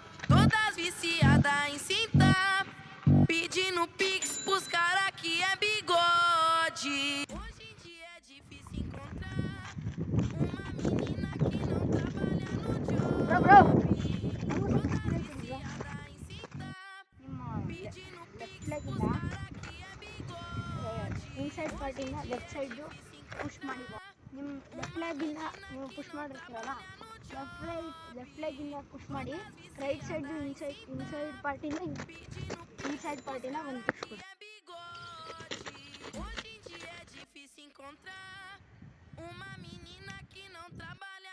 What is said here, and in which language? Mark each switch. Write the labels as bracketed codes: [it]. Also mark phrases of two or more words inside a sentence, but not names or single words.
[pt] Todas viciadas em cinta, pedindo pix pros cara que é bigode. Hoje em dia é difícil encontrar uma menina que não trabalha no job. Todas viciadas em cinta, pedindo pix pros cara que é bigode. [en] inside part left side push [kn] ಮಾಡಿ ನಿಮ್ಮ [en] left leg [kn] ನೀವು ಪುಷ್ ಮಾಡಿರ್ತೀರಲ್ಲ [en] left leg [kn] ಪುಷ್ ಮಾಡಿ [en] right side inside part inside part [kn] ಒಂದು ಪುಷ್ ಕೊಡಿ. [pt] Hoje em dia é difícil encontrar uma menina que não trabalha